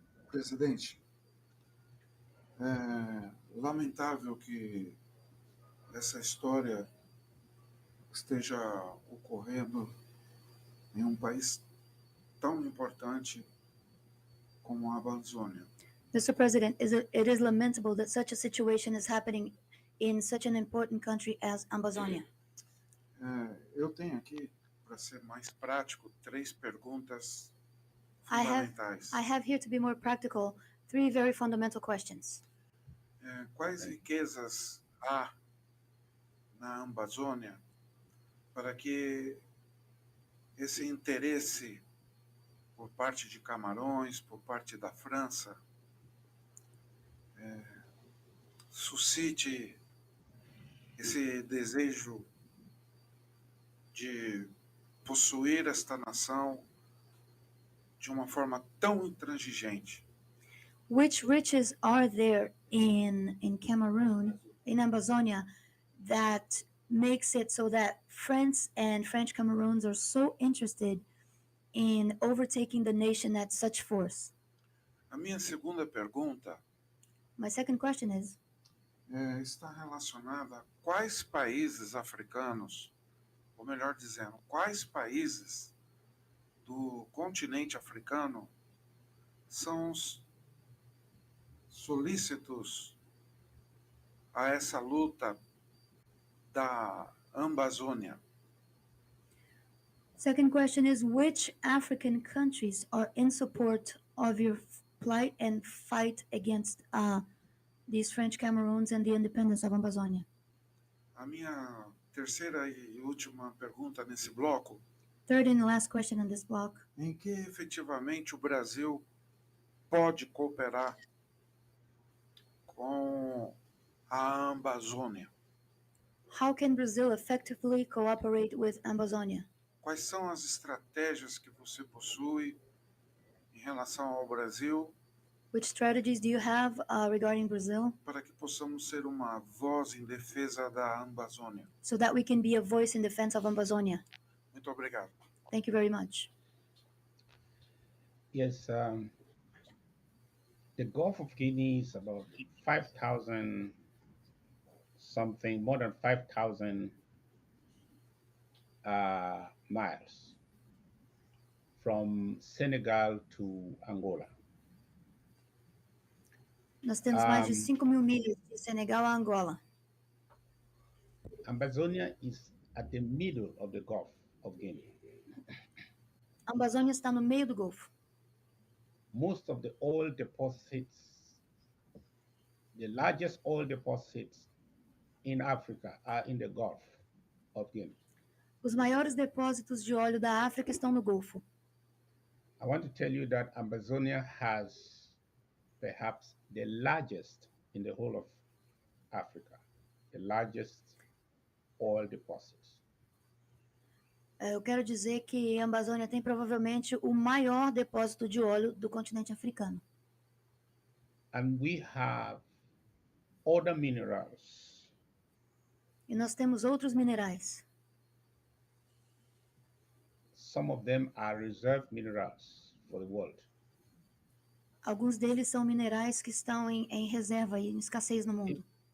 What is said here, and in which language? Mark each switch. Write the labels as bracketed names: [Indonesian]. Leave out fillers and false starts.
[Portuguese] Presidente, é lamentável que essa história esteja ocorrendo em um país tão importante como a Amazônia. [English] Mr. President, it is lamentable that such a situation is happening in such an important country as Ambazonia. [Portuguese] Eu tenho aqui, para ser mais prático, 3 perguntas [English] I [Portuguese] fundamentais. [English] have here, to be more practical, 3 very fundamental questions. [Portuguese] Quais riquezas há na Amazônia para que esse interesse por parte de Camarões, por parte da França, suscite esse desejo de possuir esta nação de uma forma tão intransigente? [English] Which riches are there in Cameroon, in Ambazonia, that makes it so that France and French Cameroons are so interested in overtaking the nation at such force? [Portuguese] A minha segunda pergunta [English] My second question is, [Portuguese] está relacionada a quais países africanos, ou melhor dizendo, quais países do continente africano são solícitos a essa luta da Amazônia? [English] second question is, which African countries are in support of your plight and fight against these French Cameroons and the independence of Ambazonia? [Portuguese] A minha terceira e última pergunta nesse bloco: [English] Third and last question in this block. [Portuguese] em que efetivamente o Brasil pode cooperar com a Amazônia? [English] How can Brazil effectively cooperate with Ambazonia? [Portuguese] Quais são as estratégias que você possui em relação ao Brasil [English] Which strategies do you have regarding Brazil [Portuguese] para que possamos ser uma voz em defesa da Amazônia? [English] so that we can be a voice in defense of Ambazonia? [Portuguese] Muito obrigado. [English] Thank you very much. Yes, the Gulf of Guinea is about 5,000 something, more than 5,000 miles from Senegal to Angola. [Portuguese] Nós temos mais de 5.000 milhas de Senegal a Angola. [English] Ambazonia is at the middle of the Gulf of Guinea. [Portuguese] Ambazonia está no meio do Golfo. [English] Most of the oil deposits, the largest oil deposits in Africa are in the Gulf of Guinea. [Portuguese] Os maiores depósitos de óleo da África estão no Golfo. [English] I want to tell you that Ambazonia has perhaps the largest in the whole of Africa, the largest oil deposits. [Portuguese] Eu quero dizer que a Amazônia tem provavelmente o maior depósito de óleo do continente africano. [English] And we have other minerals. [Portuguese] E nós temos outros minerais. [English] Some of them are reserve minerals for the world. [Portuguese] Alguns deles são minerais que estão em reserva e em escassez no mundo.